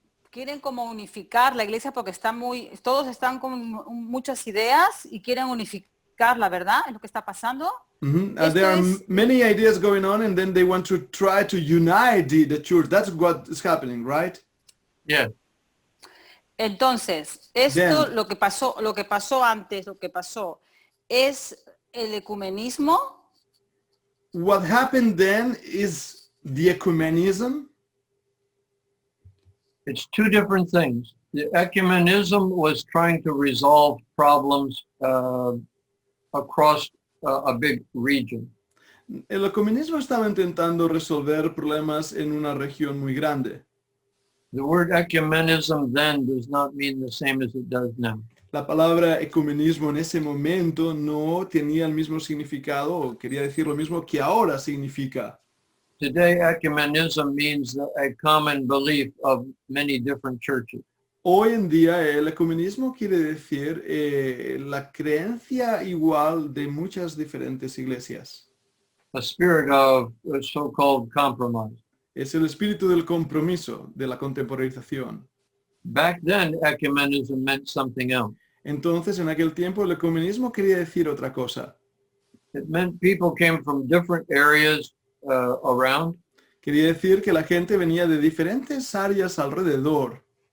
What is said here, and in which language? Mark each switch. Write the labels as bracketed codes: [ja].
[es] quieren como unificar la iglesia porque todos están con muchas ideas y quieren modificarla, ¿verdad? Es lo que está pasando. [en] There [es] Esto [en] are [es] es- [en] many ideas going on, and then they want to try to unite the church. That's what is happening, right? Yes. [es] Entonces, esto, [en] Then- [es] lo que pasó antes, lo que pasó, es el ecumenismo. [en] What happened then is the ecumenism. It's two different things. The ecumenism was trying to resolve problems across a big region. [es] El ecumenismo estaba intentando resolver problemas en una región muy grande. [en] The word ecumenism then does not mean the same as it does now. [es] La palabra ecumenismo en ese momento no tenía el mismo significado, o quería decir lo mismo que ahora significa. [en] Today, ecumenism means a common belief of many different churches. [es] Hoy en día el ecumenismo quiere decir la creencia igual de muchas diferentes iglesias. [en] A spirit of so-called compromise. [es] Es el espíritu del compromiso, de la contemporanización. [en] Back then, ecumenism meant something else. [es] Entonces, en aquel tiempo, el ecumenismo quería decir otra cosa. [en] It meant people came from different areas around, [es] Quería decir que la gente venía de diferentes áreas alrededor,